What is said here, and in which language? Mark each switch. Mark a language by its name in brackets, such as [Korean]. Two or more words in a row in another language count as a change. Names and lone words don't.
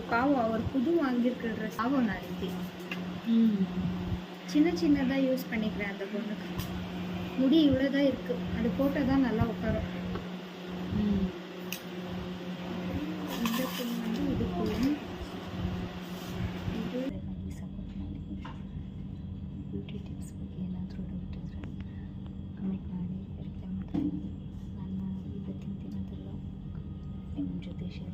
[Tamil] பாவம், அவர் புது வாங்கியிருக்கிற ட்ரெஸ் பாவம் நாளைக்கு. சின்னதாக யூஸ் பண்ணிக்கிறேன். அந்த பொண்ணுக்கு முடி இவ்வளோதான் இருக்கு, அது போட்டால் தான் நல்லா உட்காரும். இந்த பொண்ணு இது போகும். [Kannada] ಇದು ಸಪೋರ್ಟ್ ಮಾಡಿ. [English] beauty tips [Kannada] ಬಗ್ಗೆ ಏನಾದರೂ ಡೌಟ್ ಇದ್ದರೆ ಕಮೆಂಟ್ ಮಾಡಿ, ರಿಪ್ಲೈ ಮಾಡ್ತೀನಿ. ನಾನು ಇವತ್ತಿನ ದಿನದಲ್ಲೂ ನಿಮ್ಮ ಜೊತೆ ಶೇರ್